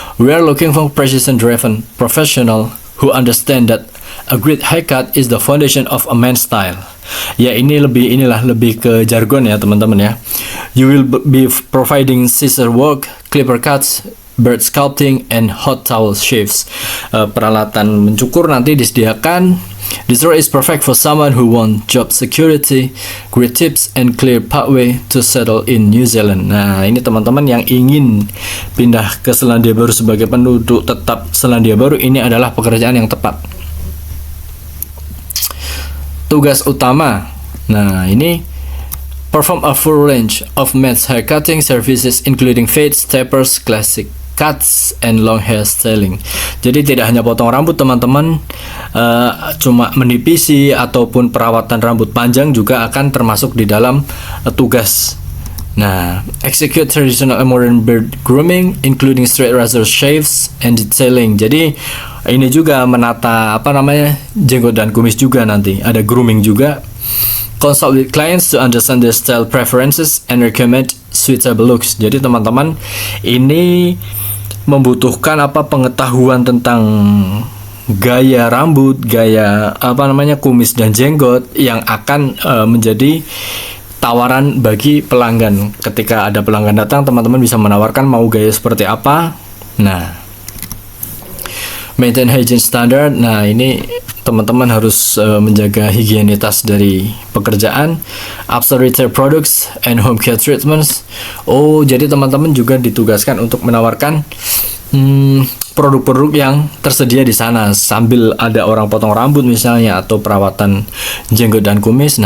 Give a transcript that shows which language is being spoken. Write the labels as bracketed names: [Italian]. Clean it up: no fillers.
[English] We are looking for precision-driven professional who understand that a great haircut is the foundation of a man's style. [Indonesian] Ya, ini lebih ke jargon ya teman-teman ya. [English] You will be providing scissor work, clipper cuts, bird sculpting, and hot towel shaves. [Indonesian] Peralatan mencukur nanti disediakan. [English] This role is perfect for someone who want job security, great tips, and clear pathway to settle in New Zealand. [Indonesian] Nah, ini teman-teman yang ingin pindah ke Selandia Baru sebagai penduduk tetap Selandia Baru, ini adalah pekerjaan yang tepat. Tugas utama. Nah, ini [English] perform a full range of men's hair cutting services including fades, tapers, classic cuts, and long hair styling. [Indonesian] Jadi tidak hanya potong rambut teman-teman, cuma menipisi ataupun perawatan rambut panjang juga akan termasuk di dalam tugas. [English] Nah, execute traditional and modern beard grooming including straight razor shaves and detailing. [Indonesian] Jadi ini juga menata jenggot dan kumis juga, nanti ada grooming juga. [English] Consult with clients to understand their style preferences and recommend suitable looks. [Indonesian] Jadi teman-teman ini membutuhkan pengetahuan tentang gaya rambut, gaya kumis dan jenggot yang akan menjadi tawaran bagi pelanggan. Ketika ada pelanggan datang, teman-teman bisa menawarkan mau gaya seperti apa. [English] Nah, maintain hygiene standard. [Indonesian] Nah, ini teman-teman harus menjaga higienitas dari pekerjaan. [English] Upsell retail products and home care treatments. [Indonesian] Oh, jadi teman-teman juga ditugaskan untuk menawarkan produk-produk yang tersedia di sana, sambil ada orang potong rambut misalnya atau perawatan jenggot dan kumis.